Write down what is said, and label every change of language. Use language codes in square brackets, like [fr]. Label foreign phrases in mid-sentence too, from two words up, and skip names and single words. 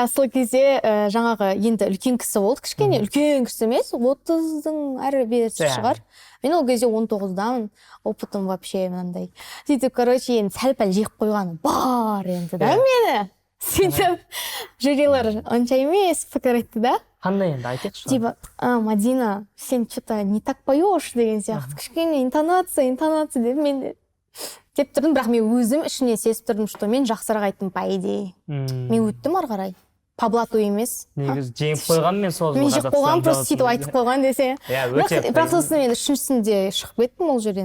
[kk] Сол кезде жаңағы енді үлкен кісі болды, кішкене үлкен кісі емес, 30-дың әрі берісі шығар. Мен ол кезде 19-дамын, опытым вообще мынандай. Сөйтіп, короче, енді сәл-пәл жек қойғаны бар енді да мені. Сөйтіп, жюрилер онша емес пікір айтты да. Қандай енді айтайықшы? Типа, Мадина, сен [ru] что-то не так поешь [kk] деген сияқты. Кішкене интонация деп мен деп тұрдым, бірақ мен өзім ішіне сезіп тұрдым, что мен жақсырақ айттым [ru] по идее. [kk] Мен өттім ары қарай. [ru] по блату [kk] емес. негізі жеңіп қойған мен сол Мен жеп қойған, просто сөйтіп айтып қойған десе. Бірақ сосын мен үшіншісінде шығып кеттім ол жерден.